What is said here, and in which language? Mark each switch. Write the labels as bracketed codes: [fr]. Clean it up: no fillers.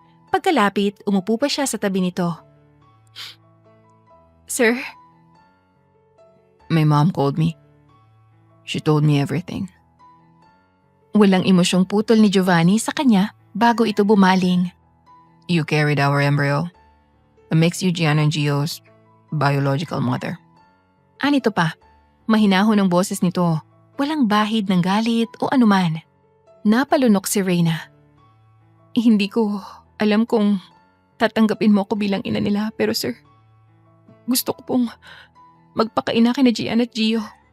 [tl] Pagkalapit, umupo pa siya sa tabi nito. Sir? [en] My mom called me. She told me everything. [tl] Walang emosyong putol ni Giovanni sa kanya bago ito bumaling. [en] You carried our embryo. It makes you Gianna and Gio's biological mother. [tl] Anito pa, mahinahon ang boses nito. Walang bahid ng galit o anuman. Napalunok si Reyna. Hindi ko alam kung tatanggapin mo ako bilang ina nila pero sir, gusto ko pong magpakaina kina Gian at Gio.